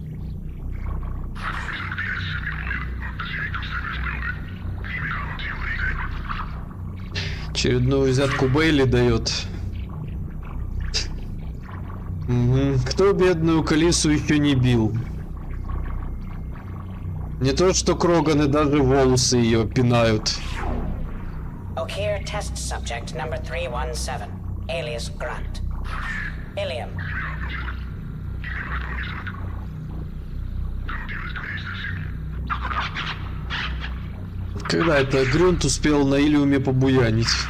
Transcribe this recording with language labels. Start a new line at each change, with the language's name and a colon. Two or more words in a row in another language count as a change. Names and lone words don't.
Russian: Очередную взятку Бейли дает. Угу. Кто бедную Калису еще не бил? Не то что Кроганы, даже волосы ее пинают.
English: Okeer test subject number 317. Alias Grunt. Ilium.
Russian: Когда это Грунт успел на Илиуме побуянить?